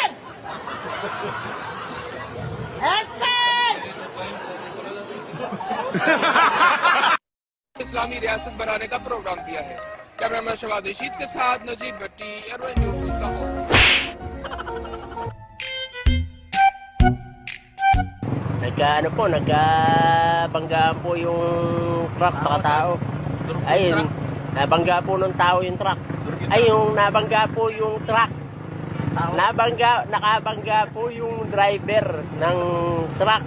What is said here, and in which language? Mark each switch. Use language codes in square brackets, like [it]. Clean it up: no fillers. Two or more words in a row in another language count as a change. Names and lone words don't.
[ur] اسلامی ریاست بنانے کا پروگرام کیا ہے. کیمرہ مین شواد رشید کے ساتھ نجیب بھٹی، ایئرویز نیوز اسلام آباد. [tl] Nagkabangga po yung truck sa tao. Ayun, nabangga po ng tao yung truck. Ay, yung nabangga po yung truck. Nakabangga po yung driver ng truck.